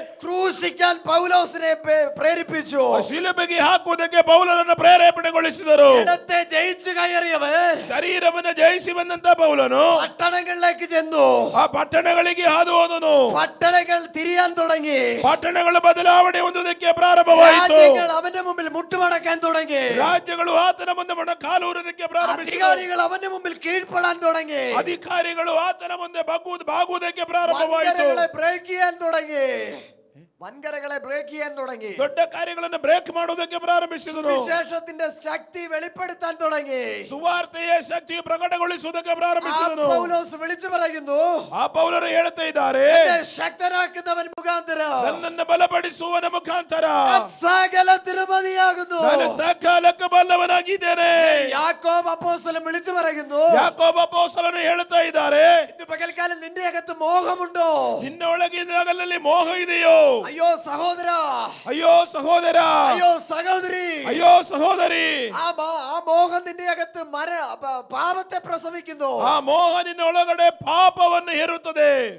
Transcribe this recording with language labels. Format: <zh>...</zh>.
<ml>ക്രൂശിക്കാൻ പൗലോസിനെ പ്രേരിപ്പിച്ചു.</ml> <kn>ಶಿಲುಬೆಗೆ ಹಾಕುವುದಕ್ಕೆ ಪೌಲನನ್ನು ಪ್ರೇರೇಪಣೆಗೊಳಿಸಿದರು.</kn> <ml>ജഡത്തെ ജയിച്ചു കയറിയവർ</ml> <kn>ಶರೀರವನ್ನು ಜಯಿಸಿ ಬಂದಂತ ಪೌಲನು</kn> <ml>പട്ടണങ്ങളിലേക്ക് ചെന്നു.</ml> <kn>ಆ ಪಟ್ಟಣಗಳಿಗೆ ಹಾದು ಹೋದನು.</kn> <ml>പട്ടണങ്ങൾ തിരിയാൻ തുടങ്ങി.</ml> <kn>ಪಟ್ಟಣಗಳ ಬದಲಾವಣೆ ಹೊಂದುವುದಕ್ಕೆ ಪ್ರಾರಂಭವಾಯಿತು.</kn> <ml>രാജ്യങ്ങൾ അവന്റെ മുമ്പിൽ മുട്ടുമടക്കാൻ തുടങ്ങി.</ml> <kn>ರಾಜ್ಯಗಳು ಆತನ ಮುಂದೆ ಕಾಲೂರದಕ್ಕೆ ಪ್ರಾರಂಭಿಸಿದರು.</kn> <ml>അധികാരികൾ അവന്റെ മുമ്പിൽ കീഴ്പ്പെടാൻ തുടങ്ങി.</ml> <kn>ಅಧಿಕಾರಿಗಳು ಆತನ ಮುಂದೆ ಬಾಗುವುದಕ್ಕೆ ಪ್ರಾರಂಭವಾಯಿತು.</kn> <ml>വൻകരകളെ ബ്രേക്ക് ചെയ്യാൻ തുടങ്ങി. വൻകരകളെ ബ്രേക്ക് ചെയ്യാൻ തുടങ്ങി.</ml> <kn>ದೊಡ್ಡ ಕಾರ್ಯಗಳನ್ನು ಬ್ರೇಕ್ ಮಾಡುವುದಕ್ಕೆ ಪ್ರಾರಂಭಿಸಿದರು.</kn> <ml>വിശേഷത്തിന്റെ ശക്തി വെളിപ്പെടുത്താൻ തുടങ്ങി.</ml> <kn>ಸುವಾರ್ತೆಯ ಶಕ್ತಿಯು ಪ್ರಕಟಗೊಳಿಸುವುದಕ್ಕೆ ಪ್ರಾರಂಭಿಸಿದರು.</kn> <ml>പൗലോസ് വിളിച്ചു പറയുന്നു,</ml> <kn>ಆ ಪೌಲರು ಹೇಳ್ತಾ ಇದ್ದಾರೆ,</kn> <ml>എന്നെ ശക്തനാക്കുന്നവൻ മുഖാന്തരം</ml> <kn>ನನ್ನನ್ನು ಬಲಪಡಿಸುವವನ ಮುಖಾಂತರ</kn> <ml>സകലത്തിനും മതിയാകുന്നു.</ml> <kn>ನಾನು ಸಕಾಲಕ್ಕೆ ಬಲ್ಲವನಾಗಿದ್ದೇನೆ.</kn> <ml>യാക്കോബ് അപ്പോസ്തലൻ വിളിച്ചു പറയുന്നു,</ml> <kn>ಯಾಕೋಬ ಅಪೊಸ್ತಲನು ಹೇಳ್ತಾ ಇದ್ದಾರೆ,</kn> <ml>ഇന്ന് പകൽക്കാലം നിന്റെ അകത്ത് മോഹമുണ്ടോ?</ml> <kn>ನಿನ್ನ ಒಳಗಿನಲ್ಲಿ ಮೋಹ ಇದೆಯೋ?</kn> <ml>അയ്യോ സഹോദര,</ml> <kn>ಅಯ್ಯೋ ಸಹೋದರ,</kn> <ml>അയ്യോ സഹോദരി,</ml> <kn>ಅಯ್ಯೋ ಸಹೋದರಿ,</kn> <ml>ആ മോഹം നിന്റെ അകത്ത് പാപത്തെ പ്രസവിക്കുന്നു.</ml> <kn>ಆ ಮೋಹ ನಿನ್ನ ಒಳಗಡೆ ಪಾಪವನ್ನು ಹೇರುತ್ತದೆ.</kn>